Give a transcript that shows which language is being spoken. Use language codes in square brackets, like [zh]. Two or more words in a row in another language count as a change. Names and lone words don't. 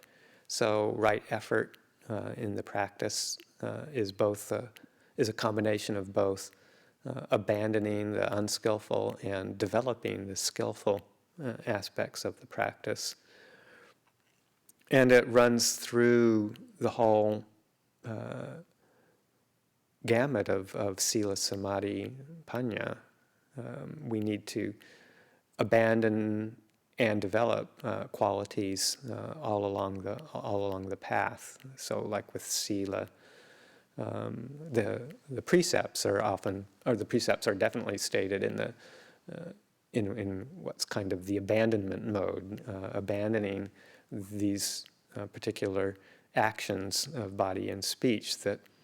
[en] So right effort in the practice is a combination of both abandoning the unskillful and developing the skillful aspects of the practice. And it runs through the whole gamut of [pi] sila, samadhi, panya. [en] We need to abandon and develop qualities all along the path. So, like with sila, the precepts are definitely stated in the in what's kind of the abandonment mode, abandoning these particular actions of body and speech that